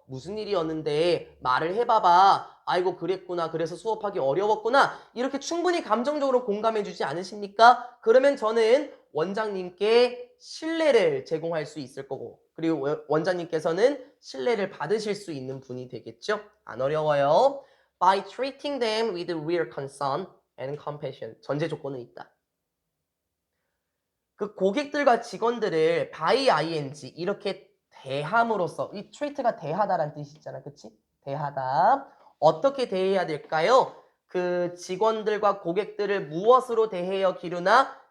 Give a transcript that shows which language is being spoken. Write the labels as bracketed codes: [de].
[ko] 무슨 일이었는데 말을 해봐봐. 아이고 그랬구나. 그래서 수업하기 어려웠구나. 이렇게 충분히 감정적으로 공감해 주지 않으십니까? 그러면 저는 원장님께 신뢰를 제공할 수 있을 거고 그리고 원장님께서는 신뢰를 받으실 수 있는 분이 되겠죠? 안 어려워요. [en] By treating them with real concern and compassion. [ko] 전제 조건은 있다. 그 고객들과 직원들을 by ing 이렇게 대함으로써 이 treat가 대하다라는 뜻이 있잖아. 그치? 대하다. 어떻게 대해야 될까요? 그 직원들과 고객들을 무엇으로 대해요, 기류나?